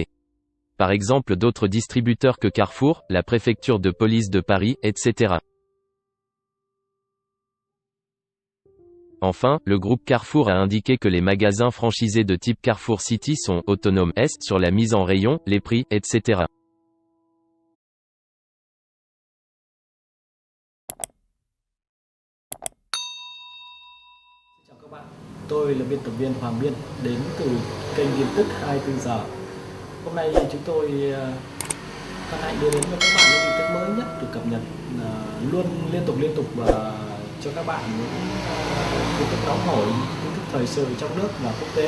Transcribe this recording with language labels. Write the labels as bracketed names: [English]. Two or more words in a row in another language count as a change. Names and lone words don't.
[French] Par exemple d'autres distributeurs que Carrefour, la préfecture de police de Paris, etc. Enfin, le groupe Carrefour a indiqué que les magasins franchisés de type Carrefour City sont autonomes sur la mise en rayon, les prix, etc. [Vietnamese] Chào các bạn, tôi là biên tập viên Hoàng Biên đến từ kênh tin tức 24 giờ. Hôm nay chúng tôi hân hạnh đưa đến cho các bạn những tin tức mới nhất được cập nhật luôn liên tục và cho các bạn những tin tức nóng hổi, tin tức thời sự trong nước và quốc tế.